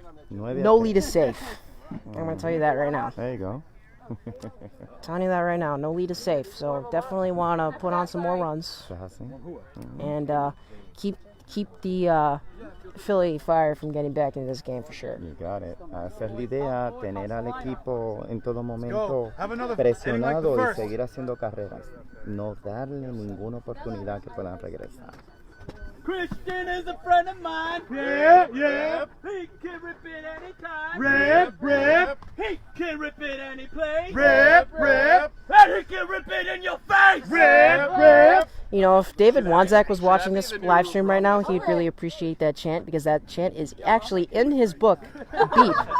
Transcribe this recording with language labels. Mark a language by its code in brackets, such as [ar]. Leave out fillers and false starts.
[en] No lead is safe. I'm going to tell you that right now. There you go. Telling you that right now. No lead is safe. So definitely want to put on some more runs and keep the Philly Fire from getting back into this game for sure. You got it. [es] Esa es la idea, tener al equipo en todo momento presionado y seguir haciendo carreras. No darle ninguna oportunidad que puedan regresar. [en] Christian is a friend of mine. Yeah, yeah. He can rip it anytime. Rip, rip. He can rip it any place. Rip, rip. And he can rip it in your face. Rip, rip. You know, if David Wanzak was watching this live stream right now, he'd really appreciate that chant because that chant is actually in his book, Beep.